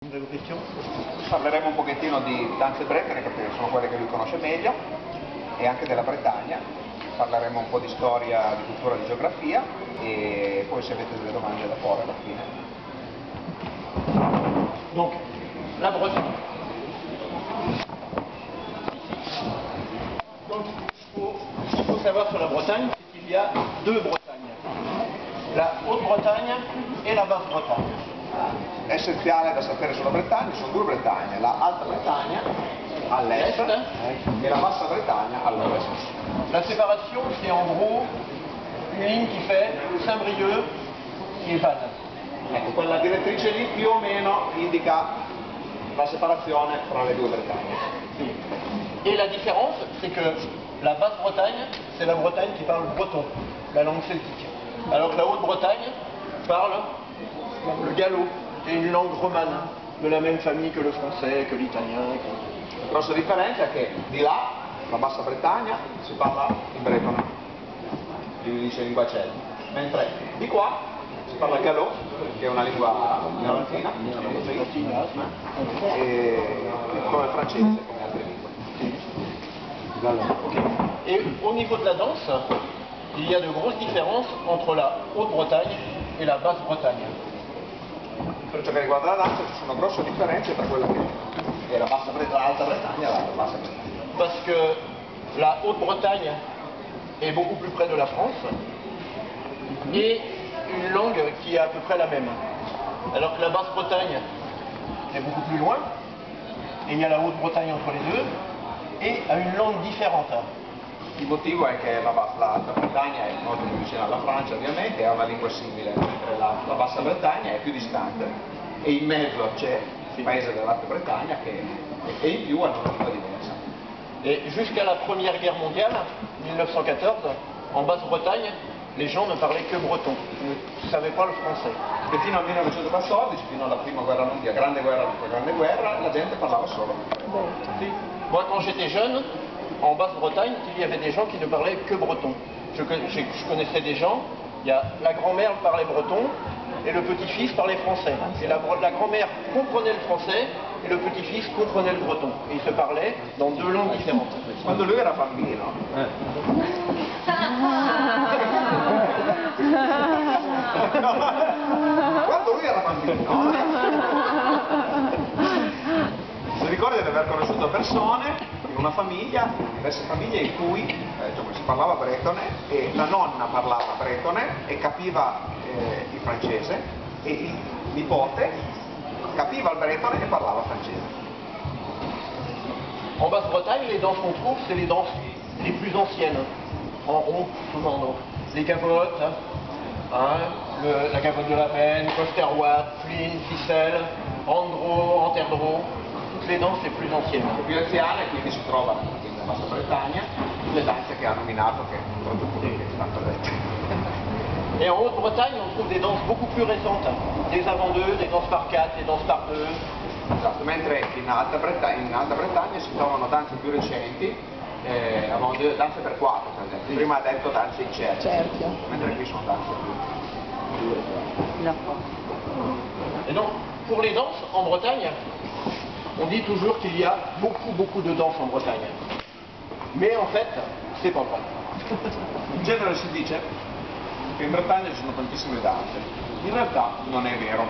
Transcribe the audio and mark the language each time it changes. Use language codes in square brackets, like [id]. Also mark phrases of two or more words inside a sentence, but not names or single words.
[it] Delle questioni? Parleremo un pochettino di danze bretone perché sono quelle che lui conosce meglio e anche della Bretagna. Parleremo un po' di storia, di cultura, di geografia e poi se avete delle domande da porre alla fine. [fr] Donc, la Bretagne. Donc, ce qu'il faut savoir sur la Bretagne, c'est qu'il y a deux Bretagnes. La Haute-Bretagne et la Basse-Bretagne. [it] Essenziale da sapere sulla Bretagna, sono due Bretagne, la Alta Bretagna all'est e la Bassa Bretagna all'ovest. [fr] La séparation, c'est en gros une ligne qui fait Saint-Brieuc et Vannes. [it] Ecco, quella direttrice lì più o meno indica la separazione fra le due Bretagne. [fr] Et la différence, c'est que la Basse-Bretagne, c'est la Bretagne qui parle breton, la langue celtique. Alors que la Haute-Bretagne parle le gallo, qui est une langue romane, de la même famille que le français, que l'italien. [it] La grossa differenza è che di là, la Bassa Bretagna, si parla in bretone, si dice lingua celtica, mentre di qua si parla gallo, che è una lingua latina, e come il francese, come altre lingue. [fr] Et au niveau de la danse, il y a de grosses différences entre la Haute-Bretagne et la Basse-Bretagne. [it] Per ciò che riguarda la danza ci sono grosse differenze tra quella che è l'Alta Bretagna e la Bassa Bretagna. [fr] Parce que la Haute-Bretagne est beaucoup plus près de la France et une langue qui est à peu près la même. Alors que la Basse-Bretagne est beaucoup plus loin, et il y a la Haute-Bretagne entre les deux, et a une langue différente. [it] Il motivo è che l'Alta Bretagna è molto più vicina alla Francia ovviamente, ha una lingua simile, mentre la Bassa Bretagna è più distante e in mezzo c'è il paese dell'Alta Bretagna che e in più hanno una lingua diversa. [fr] Et jusqu'à la Première Guerre mondiale, 1914, en Basse-Bretagne, les gens ne parlaient que breton, ils ne savaient pas le français. [it] E fino al 1914, fino alla prima guerra mondiale, grande guerra, la gente parlava solo breton. [fr] Moi, quand j'étais jeune, en Basse-Bretagne, il y avait des gens qui ne parlaient que breton. Je connaissais des gens, la grand-mère parlait breton et le petit-fils parlait français. Et la grand-mère comprenait le français et le petit-fils comprenait le breton. Et ils se parlaient dans deux langues différentes. [it] Quando lui era bambino, quando lui era bambino, si ricorda di aver conosciuto persone in una famiglia, diverse famiglie in cui si parlava bretone e la nonna parlava bretone e capiva il francese e il nipote capiva il bretone e parlava francese. [fr] En Basse-Bretagne, les danses qu'on trouve, c'est les danses les plus anciennes, en rond, souvent. Donc, les gavottes, la gavotte de la Peine, Costerwatt, Flynn, Ficelle, Andro, Anterdro, toutes les danses les plus anciennes. [it] Le più anziane quindi si trovano nella Bassa Bretagna, le danze che ha nominato che soprattutto che tanto dette. [fr] Et en Haute-Bretagne, on trouve des danses beaucoup plus récentes, des avant deux, des danses par quatre, des danses par deux. [it] Esatto, mentre in Alta Bretagna si trovano danze più recenti, danze per quattro per esempio. Prima ha detto danze in cerchio, mentre qui sono danze più [fr] Et donc, pour les danses en Bretagne, on dit toujours qu'il y a beaucoup de danses en Bretagne. Mais en fait, c'est pas vrai. [it] In genere si dice che in Bretagna ci sono tantissime danze. In realtà non è vero.